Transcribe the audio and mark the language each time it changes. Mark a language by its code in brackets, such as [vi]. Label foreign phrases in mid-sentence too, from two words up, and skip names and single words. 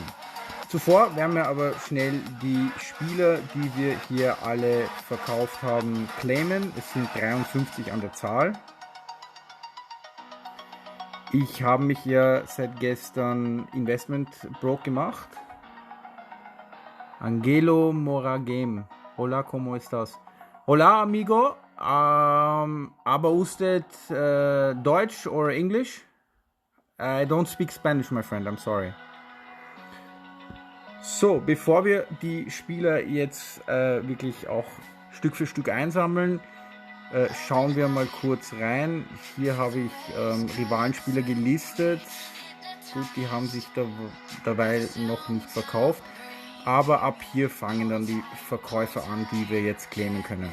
[de] Zuvor werden wir aber schnell die Spieler, die wir hier alle verkauft haben, claimen. Es sind 53 an der Zahl. Ich habe mich ja seit gestern [en] Investment Broke [de] gemacht. Angelo Moragem. [es] Hola, ¿cómo estás? Hola, amigo. [en] Aber usted Deutsch or English? I don't speak Spanish, my friend. I'm sorry. [de] So, bevor wir die Spieler jetzt wirklich auch Stück für Stück einsammeln, schauen wir mal kurz rein. Hier habe ich Rivalenspieler gelistet. Gut, die haben sich dabei noch nicht verkauft. Aber ab hier fangen dann die Verkäufer an, die wir jetzt claimen können.